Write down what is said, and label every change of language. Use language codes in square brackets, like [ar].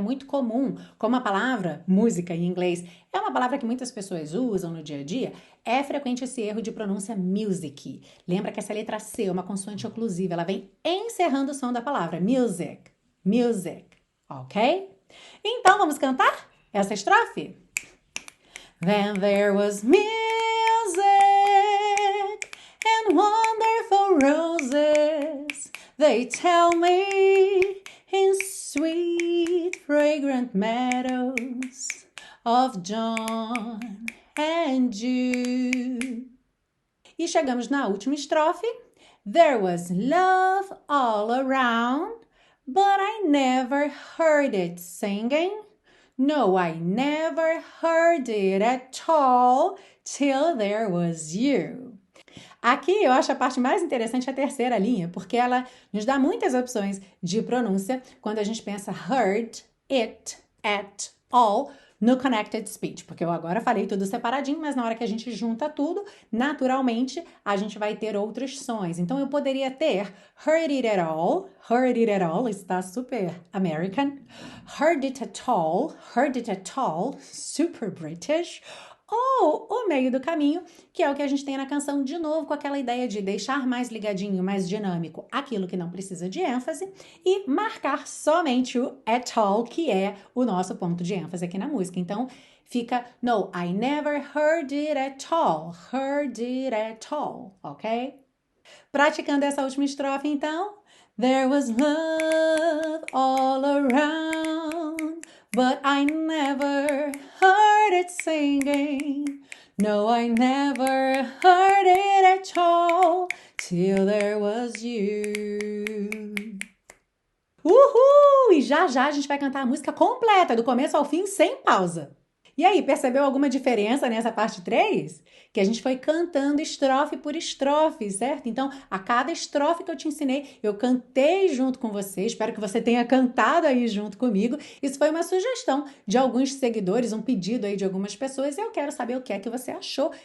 [pt] É muito comum, como a palavra música em inglês é uma palavra que muitas pessoas usam no dia a dia, é frequente esse erro de pronúncia music. Lembra que essa letra C é uma consoante oclusiva, ela vem encerrando o som da palavra music, music, ok? Então vamos cantar essa estrofe? [en] Then there was music and wonderful roses, they tell me, in sweet, fragrant meadows of dawn and dew. [pt] E chegamos na última estrofe. [en] There was love all around, but I never heard it singing. No, I never heard it at all till there was you. [pt] Aqui eu acho a parte mais interessante a terceira linha, porque ela nos dá muitas opções de pronúncia quando a gente pensa heard it at all no connected speech, porque eu agora falei tudo separadinho, mas na hora que a gente junta tudo, naturalmente a gente vai ter outros sons. Então eu poderia ter heard it at all está super American, heard it at all, super British, ou o meio do caminho, que é o que a gente tem na canção, de novo, com aquela ideia de deixar mais ligadinho, mais dinâmico aquilo que não precisa de ênfase e marcar somente o at all, que é o nosso ponto de ênfase aqui na música. [en] Então, fica no, I never heard it at all, heard it at all, ok? [pt] Praticando essa última estrofe, então. [en] There was love all around, but I never heard it singing. No, I never heard it at all, till there was you. Uhul! [pt] E já já a gente vai cantar a música completa, do começo ao fim, sem pausa. E aí, percebeu alguma diferença nessa parte 3? Que a gente foi cantando estrofe por estrofe, certo? Então, a cada estrofe que eu te ensinei, eu cantei junto com você. Espero que você tenha cantado aí junto comigo. Isso foi uma sugestão de alguns seguidores, um pedido aí de algumas pessoas, e eu quero saber o que é que você achou.